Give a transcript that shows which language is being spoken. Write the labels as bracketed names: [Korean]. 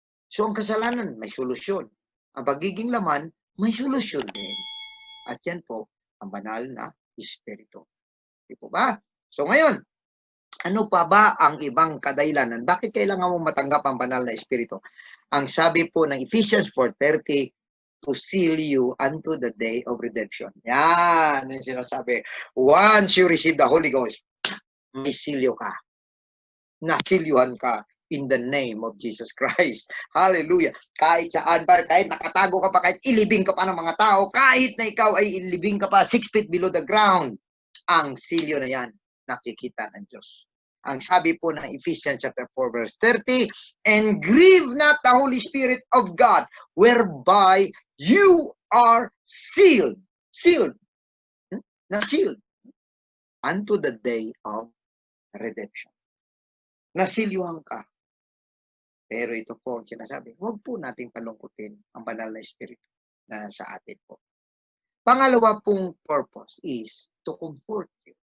[Filipino] So, ang kasalanan, may solusyon. Ang pagiging laman, may solusyon din. At yan po, ang banal na Espiritu. Di po ba? So, ngayon, ano pa ba ang ibang kadahilanan? Bakit kailangan mo matanggap ang banal na Espiritu? Ang sabi po ng [English] Ephesians 4:30, to seal you unto the day of redemption. [Filipino] Yan, yung sinasabi. [English] Once you receive the Holy Ghost, [Filipino] may silyo ka. Nasilyuhan ka [English] in the name of Jesus Christ. Hallelujah. [Filipino] Kahit saan ba, kahit nakatago ka pa, kahit ilibing ka pa ng mga tao, kahit na ikaw ay ilibing ka pa [English] 6 feet below the ground, [Filipino] ang silyo na yan, nakikita ng Diyos. Ang sabi po ng [English] Ephesians chapter 4 verse 30, and grieve not the Holy Spirit of God, whereby you are sealed. Sealed. Na-sealed. Unto the day of redemption. [Filipino] Nasilyuhan ka. Pero ito po ang sinasabi, huwag po nating palungkutin ang banal na Espiritu na sa atin po. Pangalawa pong purpose [English] is to comfort you.